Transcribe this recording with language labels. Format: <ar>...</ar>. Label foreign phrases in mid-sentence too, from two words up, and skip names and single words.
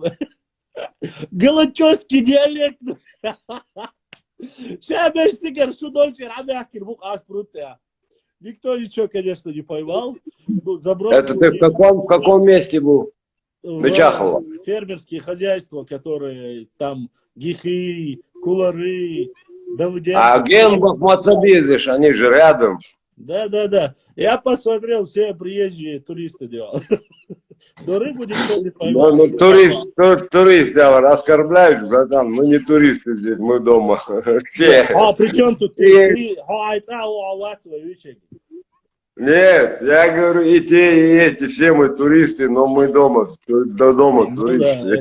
<ru>Галачевский диалект. Никто ничего, конечно, не поймал. Это ты в каком месте был? Мечахово. Фермерские хозяйства, которые там гихи, кулары, Давыденко. Генбах, Мацабизиш, они же рядом. Да. Я посмотрел, все приезжие туристы делал. Но рыбу никто не поймал. Турист, да, оскорбляют, братан, мы не туристы здесь, мы дома. Все. При чем тут ты? Нет, я говорю, и те, и эти, все мы туристы, но мы дома, до дома туристы.</ru>